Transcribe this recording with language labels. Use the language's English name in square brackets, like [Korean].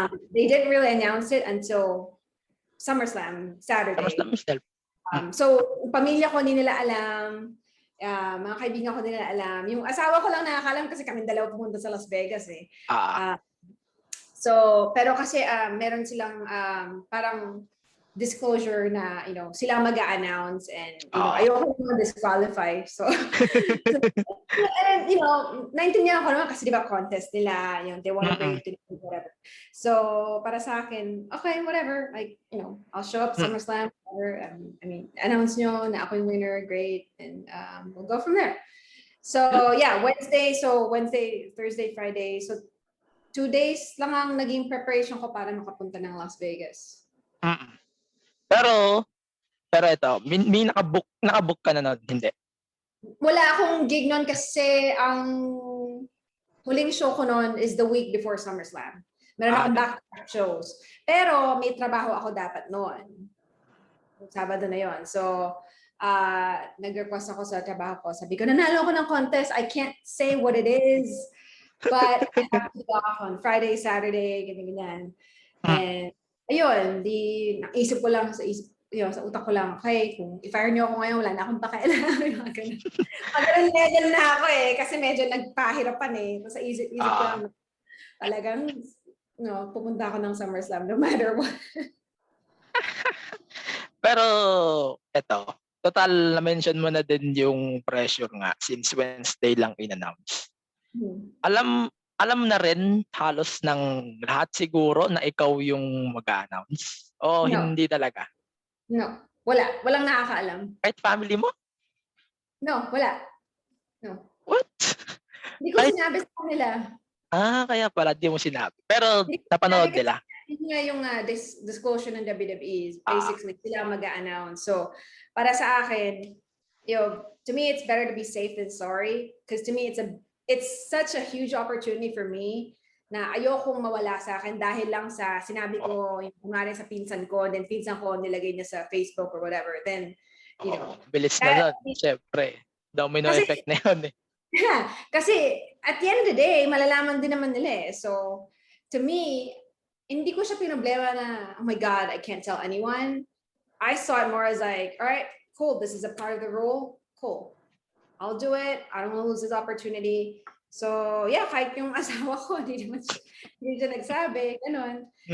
[English] They didn't really announce it until SummerSlam, Saturday. SummerSlam itself. [Filipino] So, pamilya ko hindi nila alam, mga kaibigan ko hindi nila alam. Yung asawa ko lang nakakalam kasi kami dalawa pumunta sa Las Vegas eh. So, pero kasi meron silang parang disclosure na, sila mag-a-announce and, ayoko naman disqualify. So, and, naintindihan ko naman kasi diba contest nila, [English] they want to bring it to whatever. So, [Filipino] para sa akin, [English] okay, whatever. Like, I'll show up SummerSlam, whatever. [Filipino] Announce nyo na ako yung winner, [English] great. And we'll go from there. So, yeah, Wednesday, Thursday, Friday. [Filipino] So, 2 days lang ang naging preparation ko para makapunta ng Las Vegas. Pero ito, may nakabook ka na nun, hindi? Wala akong gig nun kasi ang huling show ko nun [English] is the week before SummerSlam. [Filipino] Meron akong back-to-back shows. Pero may trabaho ako dapat noon. Sabado na yon. So, nag-request ako sa trabaho ko. Sabi ko, nanalo ako ng contest. [English] I can't say what it is. But I have to go off on Friday, Saturday, ganyan. [Filipino] And ayun, naisip ko lang sa utak ko lang, okay, kung i-fire niyo ako ngayon, wala na akong pakialam. Magalang level na ako eh, kasi medyo nagpahirapan eh. Sa isip ko lang, talagang, pupunta ako ng SummerSlam [English] no matter what. [Filipino] Pero, eto, total na-mention mo na din yung pressure nga since Wednesday lang in-announce. Alam na rin halos ng lahat siguro na ikaw yung mag-a-announce? O hindi talaga? No. Walang nakakaalam. Kahit family mo? No, wala. No. [English] What? [Filipino] Hindi ko sinabi sa kanila. Kaya pala di mo sinabi. Pero napanood nila. Yun nga yung disclosure ng WWE. [English] Basically, [Filipino] sila mag-a-announce. [English] So, [Filipino] para sa akin, [English] to me, it's better to be safe than sorry. Because to me, it's such a huge opportunity for me [Filipino] na ayokong mawala sa akin dahil lang sa sinabi ko, kunwari sa pinsan ko, then pinsan ko nilagay niya sa Facebook or whatever. Then, bilis na nun. Siyempre. Domino effect na yun eh. Kasi [English] at the end of the day, [Filipino] malalaman din naman nila eh. [English] So, to me, [Filipino] hindi ko siya pinoblema na, [English] oh my God, I can't tell anyone. I saw it more as like, all right, cool, this is a part of the role. Cool. I'll do it. I don't want to lose this opportunity. [Filipino] So, yeah, kahit yung asawa ko, hindi siya nagsabi, ganun.